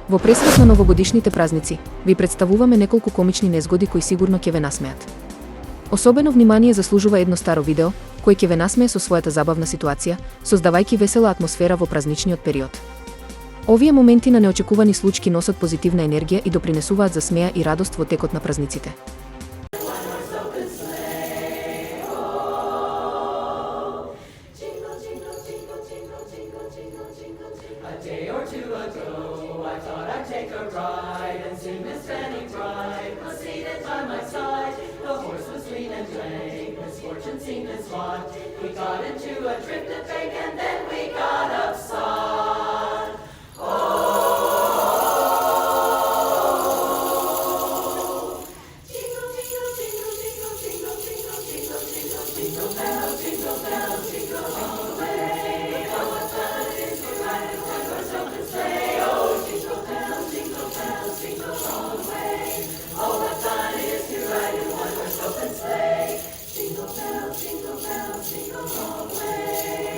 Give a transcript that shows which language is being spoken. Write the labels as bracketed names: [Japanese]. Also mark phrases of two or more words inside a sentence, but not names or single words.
[Macedonian] Во пресвет на новогодишните празници, ви представуваме неколку комични незгоди кои сигурно ќе ве насмеат. Особено внимание заслужува едно старо видео, кој ќе ве насмее со својата забавна ситуација, создавајќи весела атмосфера во празничниот период. Овие моменти на неочекувани случки носат позитивна енергија и допринесуваат за смеа и радост во текот на празниците. [English] A day or two ago, I thought I'd take a ride and soon Miss Fanny Bride was seated by my side. The horse was lean and lank, misfortune seemed his lot. We got into a drifted bank and then we got upside. Oh, jingle, jingle, jingle, jingle, jingle, jingle, jingle, jingle, jingle bells, jingle bells, jingle all the way. Oh, what fun it is to ride in one-horse open sleigh. Oh, jingle bells, jingle bells, jingle all the way. Oh, what fun it is to ride in one-horse open sleigh. Jingle bells, jingle bells, jingle all the way.